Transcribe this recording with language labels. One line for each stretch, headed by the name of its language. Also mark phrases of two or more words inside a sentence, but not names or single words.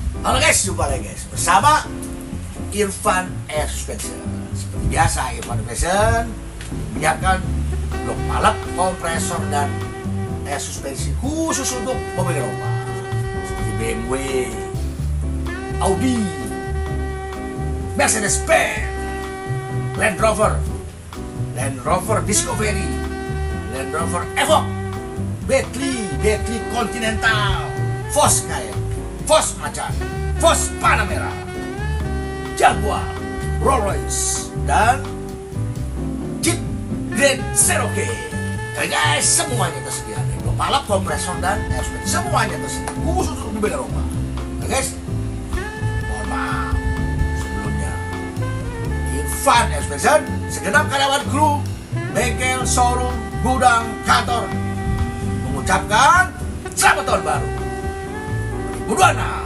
Indonesian: Halo guys, jumpa lagi guys bersama Irfan Air Suspension. Seperti biasa, Irfan Air Suspension menyiapkan blok palep, kompresor dan air suspensi khusus untuk mobil Eropa seperti BMW, Audi, Mercedes-Benz, Land Rover Discovery, Land Rover Evoque, Bentley Continental, Volkswagen, Vos Macan, Vos Panamera, Jaguar, Rolls-Royce, dan Jeep Grand Cherokee. Guys, semuanya tersedia. Balap, kompresor, dan
English: air suspension,
Indonesian: semuanya tersedia. Khusus untuk mobil Eropa. Guys, mohon maaf sebelumnya. Irfan Air Suspension, segenap karyawan kru, bengkel, showroom, gudang, kantor mengucapkan selamat tahun baru 2026.